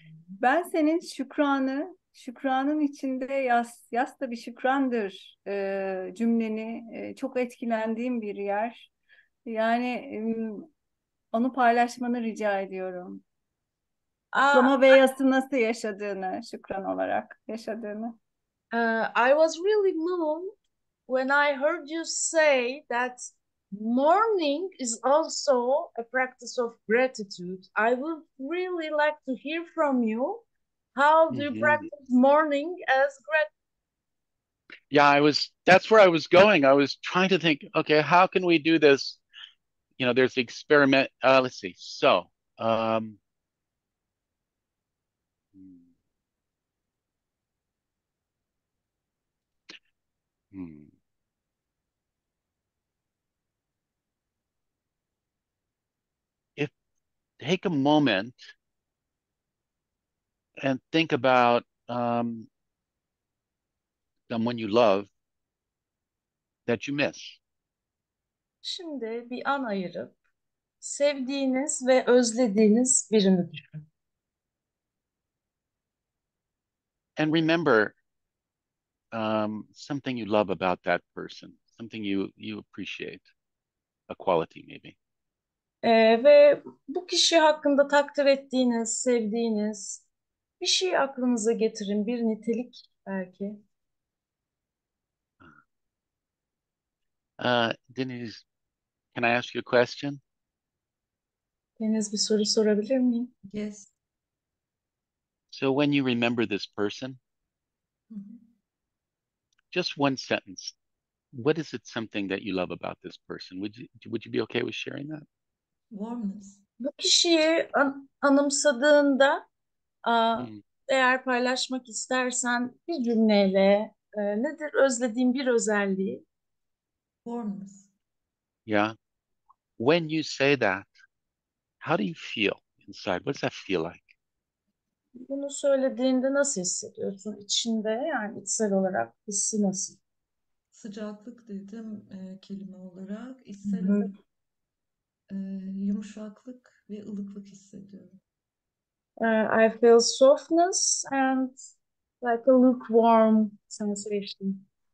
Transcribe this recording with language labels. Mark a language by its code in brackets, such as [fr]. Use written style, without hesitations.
[tr] Ben senin şükranın içinde yas da bir şükrandır cümleni çok etkilendiğim bir yer. Yani onu paylaşmanı rica ediyorum. Uh, Kutlama ve yası nasıl yaşadığını, şükran olarak yaşadığını. [en] I was really moved when I heard you say that mourning is also a practice of gratitude. I would really like to hear from you. How do you Mhm. practice mourning as gratitude? Yeah, that's where I was going. I was trying to think, okay, how can we do this? There's the experiment. Let's see. So, um, hmm. If take a moment and think about someone you love that you miss. [tr] Şimdi bir an ayırıp sevdiğiniz ve özlediğiniz birini düşünün. [en] And remember something you love about that person, something you appreciate, a quality maybe. [tr] Ve bu kişi hakkında takdir ettiğiniz, sevdiğiniz bir şey aklınıza getirin, bir nitelik belki. [en] Denise, can I ask you a question? [tr] Deniz, bir soru sorabilir miyim? [en] Yes. So when you remember this person, Hı hı. just one sentence. What is it something that you love about this person? Would you be okay with sharing that? Warmness. [tr] Bu kişiyi anımsadığında Hmm. eğer paylaşmak istersen bir cümleyle nedir özlediğin bir özelliği? [en] Warmness. Yeah. When you say that, how do you feel inside? What does that feel like? [tr] Bunu söylediğinde nasıl hissediyorsun? İçinde yani içsel olarak hissi nasıl? Sıcaklık dedim kelime olarak. Hı İçsel hı. olarak yumuşaklık ve ılıklık hissediyorum. [en] I feel softness and like a lukewarm sensation.